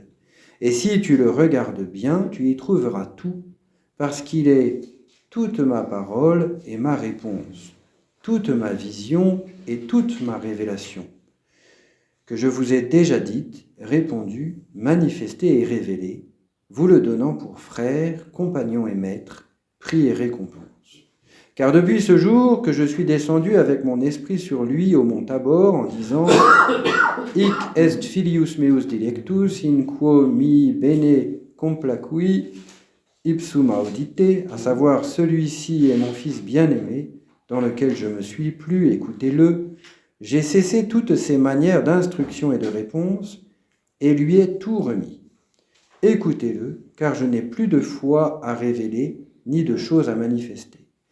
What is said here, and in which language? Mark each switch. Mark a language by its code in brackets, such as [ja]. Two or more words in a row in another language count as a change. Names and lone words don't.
[fr] Et si tu le regardes bien, tu y trouveras tout, parce qu'il est toute ma parole et ma réponse, toute ma vision et toute ma révélation, que je vous ai déjà dite, répondue, manifestée et révélée, vous le donnant pour frère, compagnon et maître, prix et récompense. Car depuis ce jour que je suis descendu avec mon esprit sur lui au mont Tabor, en disant « [la] Hic est filius meus dilectus, in quo mi bene complacui ipsum audite », [fr] à savoir « Celui-ci est mon fils bien-aimé, dans lequel je me suis plu, écoutez-le », j'ai cessé toutes ces manières d'instruction et de réponse, et lui ai tout remis. Écoutez-le, car je n'ai plus de foi à révéler, ni de choses à manifester.